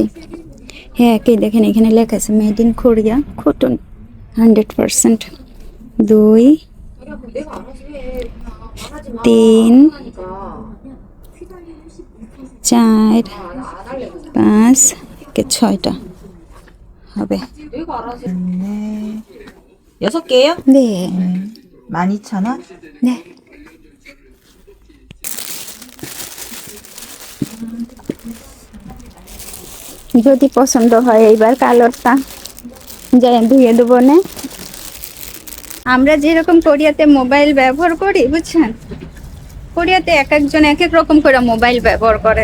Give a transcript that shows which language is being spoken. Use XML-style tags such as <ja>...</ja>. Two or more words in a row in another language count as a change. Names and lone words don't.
<bn>হ্যাঁ, কে দেখেন এখানে লেখা আছে</bn> <en>made in Korea,</en> <bn>কটন 100%। 2 3 4 5 6টা হবে।</bn> <ko>6개요? 네. 12,000원? 네.</ko> <bn>যদি পছন্দ হয় এইবার কালারটা যাই ধুয়ে দেবো না। আমরা যেরকম কোরিয়াতে মোবাইল ব্যবহার করি, বুঝছেন, কোরিয়াতে এক একজন এক এক রকম করে মোবাইল ব্যবহার করে।</bn>